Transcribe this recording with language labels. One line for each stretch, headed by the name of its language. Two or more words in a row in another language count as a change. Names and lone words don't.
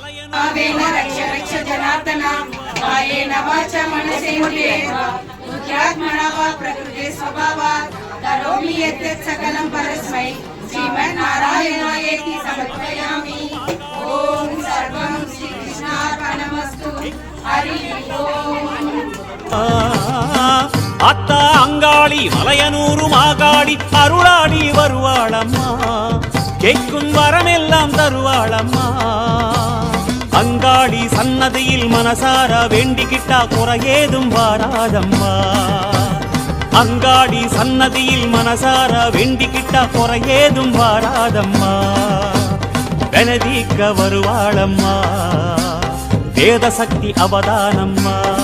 Sanskrit: करोमि यत् सकलं परस्मै श्रीमन्नारायणायेति समर्पयामि ओम सर्वं श्रीकृष्णार्पणमस्तु हरि ओम
Tamil: அத்தா அங்காளி மலையனூரு மாகாளி அருளாடி வருவாளம்மா கேட்கும் வரமெல்லாம் தருவாளம்மா அங்காளி சன்னதியில் மனசார வேண்டிக்கிட்டா குறையேதும் வாராதம்மா அங்காடி சன்னதியில் மனசார வேண்டிக்கிட்டா குறையேதும் வாராதம்மா வெனதீக்க வருவாளம்மா வேத சக்தி அவதானம்மா